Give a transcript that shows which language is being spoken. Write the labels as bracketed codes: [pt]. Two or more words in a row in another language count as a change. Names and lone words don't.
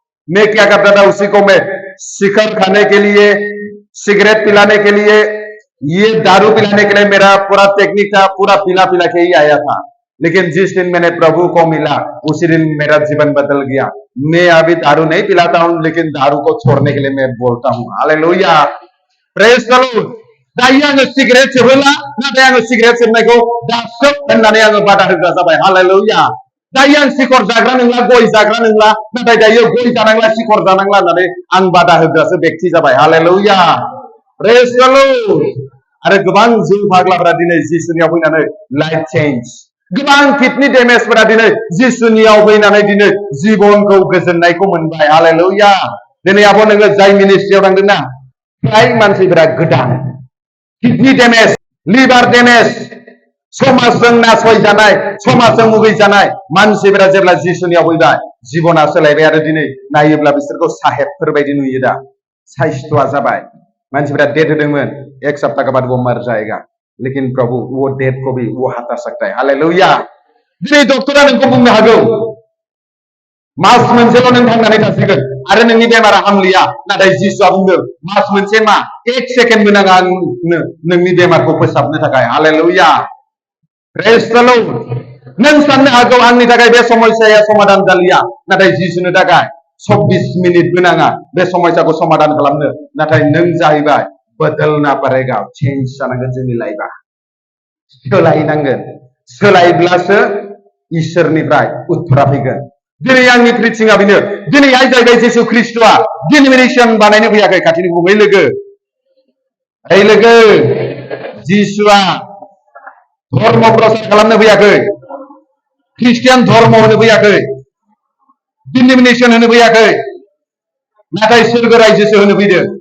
[hi] मैं क्या करता था उसी को मैं शिखर खाने के लिए, सिगरेट पिलाने के लिए, ये दारू पिलाने के लिए मेरा पूरा टेक्निक था, पूरा पिला पिला के ही आया था। लेकिन जिस दिन मैंने प्रभु को मिला उसी दिन मेरा जीवन बदल गया। मैं अभी दारू नहीं पिलाता हूं, लेकिन दारू को छोड़ने के लिए मैं बोलता हूं हालेलुया, [en] praise the Lord. [brx] दायो आङो सिगरेट सोबोला, नाथाय आङो सिगरेट सोबनायखौ दा सोब होननानै आङो बादा होग्रा जाबाय हालेलुया। दायो आं सिखर जाग्रा नंला, गय जाग्रा नंला, नाथाय दायो गय जानांला, सिखर जानांला होननानै आं बादा होग्रासो व्यक्ति जाबाय हालेलुया, [en] praise the Lord. [brx] आरो गोबां जिउ फाग्लाफोरा दिनै जिसुनियाव फैनानै [en] life change, [brx] गोबां किडनी डेमेजफोरा दिनै जिसुनियाव फैनानै दिनै जिबनखौ गोजोननायखौ मोनबाय हालेलुया। दिनै आब' नोङो जाय मिनिस्ट्रियाव थांदोंना, फ्राय मानसिफोरा गोदान, [en] kidney damage, liver damage, [brx] समाजजों नासयजानाय, समाजजों मुगैजानाय मानसिफोरा जेब्ला जिसुनियाव फैबाय जिबना सोलायबाय। आरो दिनै नायोब्ला बिसोरखौ साहेबफोर बायदि नुयो दा, साइस्थ'आ जाबाय। मानसिफोरा डेट होदोंमोन, [hi] एक सप्ताह के बाद वो मर जाएगा, लेकिन प्रभु वो डेट को भी वो हटा सकता है हालेलुया। [brx] दिनै डक्टरा नोंखौ बुंनो हागौ मास मोनसेल' नों थांनानै थासिगोन आरो नोंनि बेमारा हामलिया, नाथाय जिसुआ बुंदों मास मोनसे मा, एक सेकेन्डबो नाङा आंनो नोंनि बेमारखौ फोसाबनो थाखाय हालेलुया, [en] praise the Lord. [brx] नों साननो हागौ आंनि थाखाय बे समस्याया समाधान जालिया, नाथाय जिसुनो थाखाय 24 मिनिटबो नाङा बे समस्याखौ समाधान खालामनो। नाथाय नों जाहैबाय [hi] बदलना पड़ेगा, [brx] चेन्ज जानांगोन जोंनि लाइफआ, सोलायनांगोन, सोलायब्लासो इसोरनिफ्राय उत्तरा फैगोन। दिनै आंनि प्रिचिंआ बेनो, दिनैहाय जाहैबाय जिसु ख्रिस्ट'आ डिनोमिनेसन बानायनो फैयाखै। खाथिनि बुङै लोगो, ओइ लोगो, जिसुआ धर्म प्रसार खालामनो फैयाखै, ख्रिस्टियान धर्म होनो फैयाखै, डिनोमिनेसन होनो फैयाखै, नाथाय सोरगो रायजोसो होनो फैदों।